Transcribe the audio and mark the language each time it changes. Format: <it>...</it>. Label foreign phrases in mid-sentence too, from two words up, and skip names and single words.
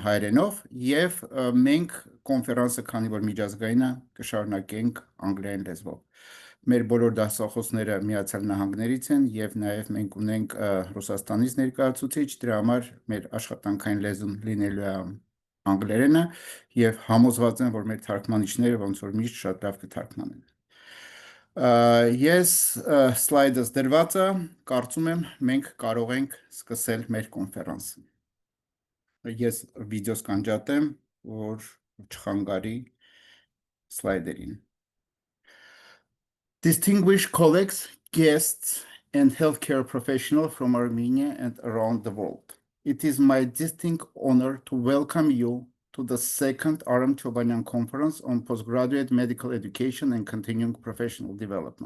<hy>հայերենով եւ մենք կոնֆերանսը, քանի որ միջազգային է, կշարունակենք անգլերեն լեզվով։ Մեր բոլոր դասախոսները Միացյալ Նահանգներից են եւ նաեւ մենք ունենք Ռուսաստանից ներկայացուցիչ, դրա համար մեր աշխատանքային լեզուն լինելու է անգլերենը եւ համոզված եմ, որ մեր թարգմանիչները ոնց որ միշտ շատ լավ կթարգմանեն։ Ես սլայդս դրված է, կարծում եմ մենք կարող ենք սկսել մեր կոնֆերանսը։ Ես վիդեոս կանջատեմ, որ չխանգարի սլայդերին։</hy> <en>Distinguished colleagues, guests, and healthcare professionals from Armenia and around the world. It is my distinct honor to welcome you to the second Aram Chobanyani Conference on Postgraduate Medical Education and Continuing Professional Development.</en>